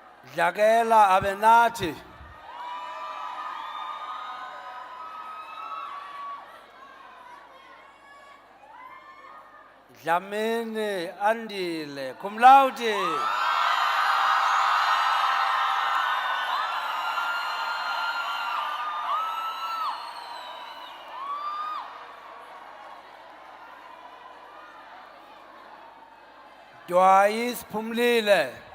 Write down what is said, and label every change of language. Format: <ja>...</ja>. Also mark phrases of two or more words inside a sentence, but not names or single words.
<en>Dlakela abenathi. Dlamini Andile,</en> <la>cum laude.</la> <en>Dwayis Pumlile.</en>